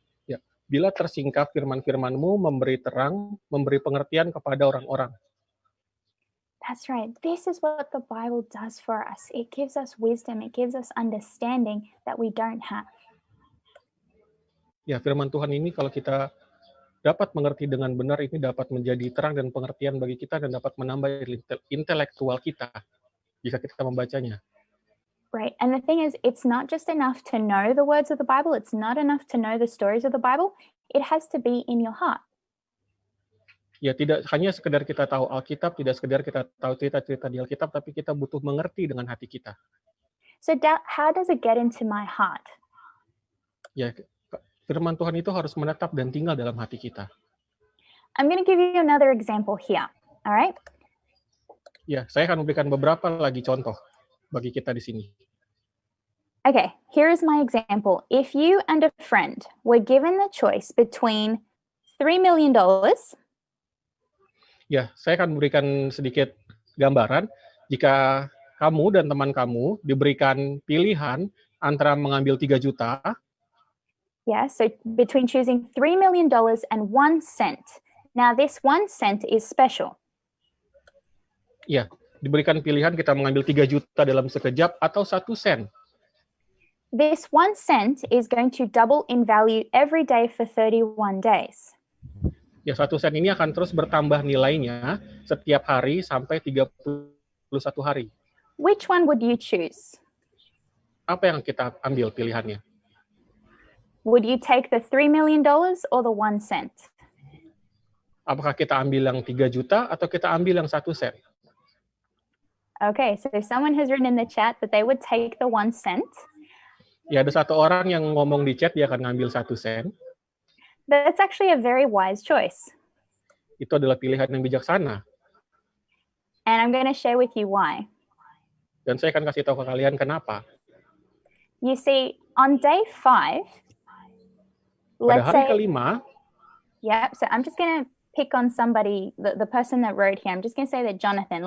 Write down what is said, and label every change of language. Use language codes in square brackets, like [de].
[id] Ya, bila tersingkap firman-firman-Mu memberi terang, memberi pengertian kepada orang-orang. [en] That's right. This is what the Bible does for us. It gives us wisdom. It gives us understanding that we don't have. [id] Ya, firman Tuhan ini kalau kita dapat mengerti dengan benar, ini dapat menjadi terang dan pengertian bagi kita dan dapat menambah intelektual kita jika kita membacanya. [en] Right. And the thing is, it's not just enough to know the words of the Bible. It's not enough to know the stories of the Bible. It has to be in your heart. [id] Ya, tidak hanya sekedar kita tahu Alkitab, tidak sekedar kita tahu cerita-cerita di Alkitab, tapi kita butuh mengerti dengan hati kita. [en] So how does it get into my heart? [id] Ya, firman Tuhan itu harus menetap dan tinggal dalam hati kita. [en] I'm going to give you another example here. All right? [id] Ya, saya akan memberikan beberapa lagi contoh bagi kita di sini. [en] Okay, here is my example. If you and a friend were given the choice between $3 million, [id] ya, saya akan memberikan sedikit gambaran. Jika kamu dan teman kamu diberikan pilihan antara mengambil 3 juta, [en] yeah, so between choosing $3 million and 1 cent. Now, this 1 cent is special. [id] Ya, diberikan pilihan kita mengambil 3 juta dalam sekejap atau 1 sen. [en] This 1 cent is going to double in value every day for 31 days. [id] Ya, 1 sen ini akan terus bertambah nilainya setiap hari sampai 31 hari. [en] Which one would you choose? [id] Apa yang kita ambil pilihannya? [en] Would you take the $3 million or the 1 cent? [id] Apakah kita ambil yang 3 juta atau kita ambil yang 1 sen? [en] Okay, so someone has written in the chat that they would take the 1 cent. [id] Ya, ada satu orang yang ngomong di chat dia akan ngambil 1 sen. [en] That's actually a very wise choice. [id] Itu adalah pilihan yang bijaksana. [en] And I'm going to share with you why. [id] Dan saya akan kasih tahu ke kalian kenapa. [en] You see, on day 5, [id] pada hari kelima, [en] yeah, so I'm just going to pick on somebody, the person that wrote here. I'm just going to say that Jonathan.